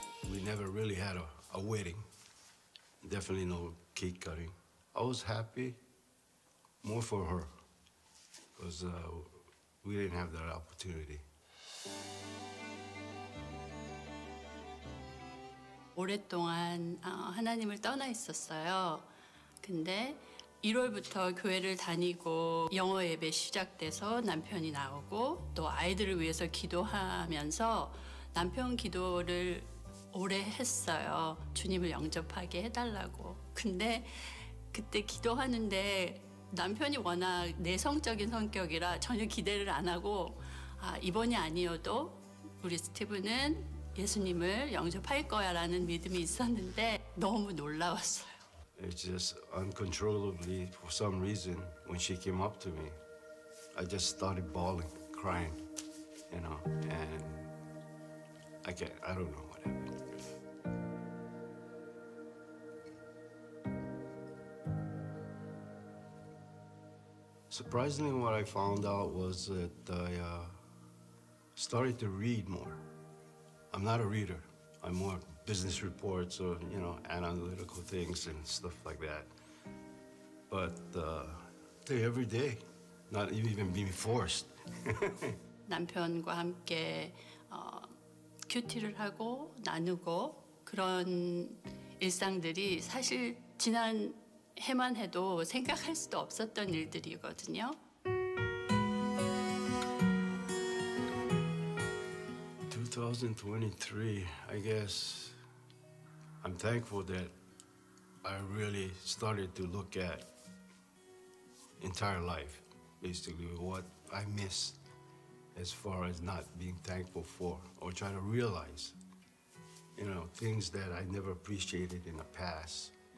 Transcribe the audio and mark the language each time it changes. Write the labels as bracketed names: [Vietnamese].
[English] We never really had a wedding. Definitely no cake cutting. I was happy more for her because we didn't have that opportunity. [Korean] 오랫동안 하나님을 떠나 있었어요. 근데 1월부터 교회를 다니고 영어 예배 시작돼서 남편이 나오고 또 아이들을 위해서 기도하면서 남편 기도를 오래 했어요. 주님을 영접하게 해달라고. 근데 그때 기도하는데 남편이 워낙 내성적인 성격이라 전혀 기대를 안 하고 이번이 아니어도 우리 스티브는 예수님을 영접할 거야라는 믿음이 있었는데 너무 놀라웠어요. [English] It's just uncontrollably, for some reason, when she came up to me, I just started bawling, crying, you know, and I don't know what happened. Surprisingly, what I found out was that I started to read more. I'm not a reader. I'm more business reports or, you know, analytical things and stuff like that. But every day, not even being forced. [Korean] 남편과 함께 큐티를 하고 나누고 그런 일상들이 사실 지난 해만 해도 생각할 수도 없었던 일들이거든요. [English] 2023, I guess I'm thankful that I really started to look at entire life, basically what I missed as far as not being thankful for or try to realize, you know, things that I never appreciated in the past.